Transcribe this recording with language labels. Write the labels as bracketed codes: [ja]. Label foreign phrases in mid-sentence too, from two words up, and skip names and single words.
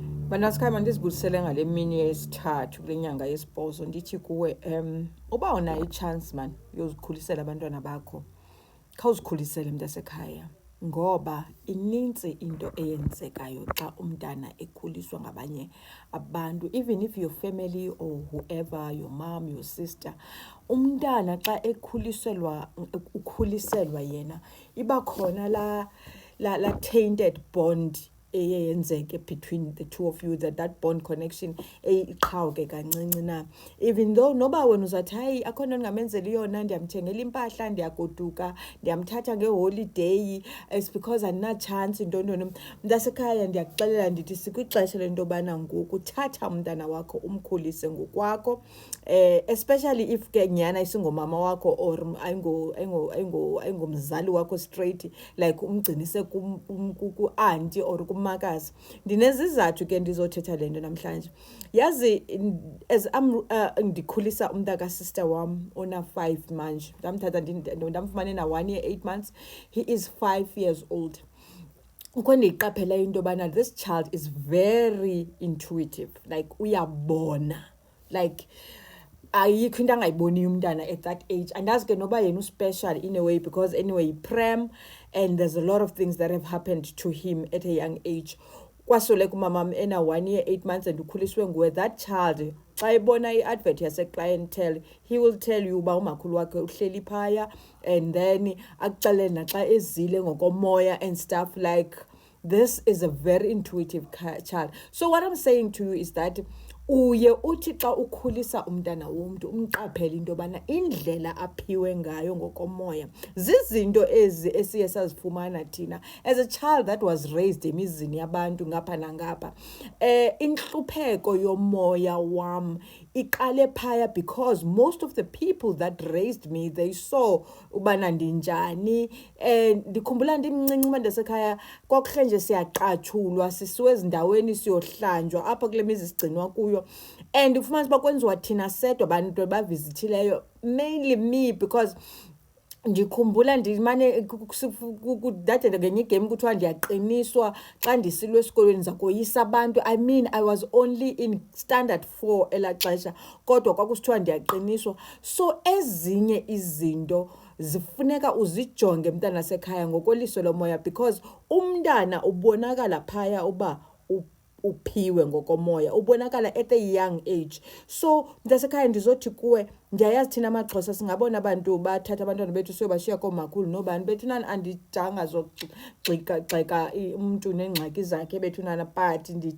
[xh] Bana sikhaya manje sibusele ngale mini yesithathu kule nyanga yesibhozo ndithi kuwe uba unayo i-chance man yozikhulisela abantwana bakho khawuzikhulisele mntasekhaya ngoba inintsi into eyenzekayo xa umntana ekhuliswa ngabanye abantu, [en] even if your family or whoever, your mom, your sister, [xh] umntana xa ukhuliselwa yena iba khona la [en] tainted bond eyenzeke between the two of you, that bond connection [xh] iqhawuke kancinci na. [en] Even though [xh] noba wena uzathi hayi akho nto ndingamenzela yona, ndiyamthengela impahla, ndiyagoduka, ndiyamthatha ngeholideyi, [en] it's because [xh] andinatshantsi ntontoni. Mntasekhaya ndiyakuxelela ndithi sikwixesha lento yobana ngoku thatha umntana wakho umkhulise ngokwakho, [en] especially if [xh] ke nyhana isingomama wakho or ayingomzali wakho [en] straight, like [xh] umgcinise ku-auntie or kumakazi. Ndinezizathu ke ndizothetha le nto namhlanje. Yazi as ndikhulisa umntaka sister wam ona-5 manje, ndamthatha ndamfumane na-1 [en] year 8 months, he is 5 years old. [xh] Ukho ndiyiqaphela into yobana [en] this child is very intuitive, like uyabona, like [xh] ayikho into angayiboniyo umntana [en] at that age. [xh] Andazi ke noba yena uspecial [en] in a way because anyway prem and there's a lot of things that have happened to him at a young age. [xh] Kwasoleka umamam ena-1 [en] year 8 months and [xh] ukhuliswe nguwe. [en] That child [xh] xa ebona i-advert yase-clientele, [en] he will tell you [xh] uba umakhulu wakhe uhleli phaya, [en] and then [xh] akuxelele naxa ezile ngokomoya [en] and stuff. Like this is a very intuitive child. So what I'm saying to you is that [xh] uye uthi xa ukhulisa umntana womntu umqaphele into yobana indlela aphiwe ngayo ngokomoya zizinto ezi esiye sazifumana thina [en] as a child that was raised [xh] emizini yabantu ngapha nangapha. Inhlupheko yomoya wam iqale phaya [en] because most of the people that raised me, they saw [xh] ubana ndinjani. Ndikhumbula ndimncinci uba ndasekhaya kwakuhle nje siyaqatshulwa sisiwe ezindaweni siyohlanjwa apha kule mizi sigcinwa kuyo, and ufumanisa uba kwenziwa thina sedwa abantu bavizithileyo, [en] mainly me, because [xh] ndikhumbula ndimane kudade ngenye igame kuthiwa ndiyaqiniswa xa ndisilwe esikolweni ndiza koyisa abantu. [en] I mean I was only in standard 4 [xh] elaa xesha kodwa kwakusithiwa ndiyaqiniswa. So ezinye izinto zifuneka uzijonge mntana sekhaya ngokoliso lomoya because umntana ubonakala phaya uba uphiwe ngokomoya, ubonakala [en] at a young age. [xh] So mntasekhaya ndizothi kuwe, ndiyayazi thina amaXhosa singabona abantu bathatha abantwana bethu siyobashiya koomakhulu nobani bethunana, andijanga zogxeka umntu neengxaki zakhe bethunana, but ndithi